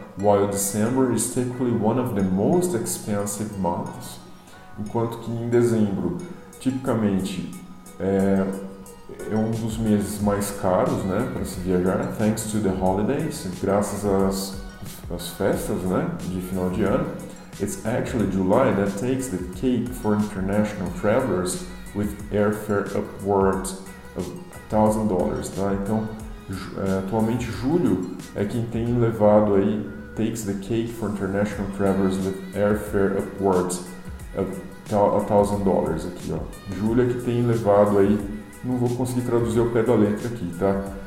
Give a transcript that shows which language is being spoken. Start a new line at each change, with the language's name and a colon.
English: While December is typically one of the most expensive months,
Portuguese: enquanto que em dezembro, tipicamente, é um dos meses mais caros, né, para se viajar,
English: thanks to the holidays,
Portuguese: graças às festas, né, de final de ano.
English: It's actually July that takes the cake for international travelers with airfare upwards of $1,000, tá?
Portuguese: Então, atualmente julho é quem tem levado aí,
English: takes the cake for international travelers with airfare upwards of $1,000
Portuguese: aqui, ó. Julho é que tem levado aí, não vou conseguir traduzir ao pé da letra aqui, tá?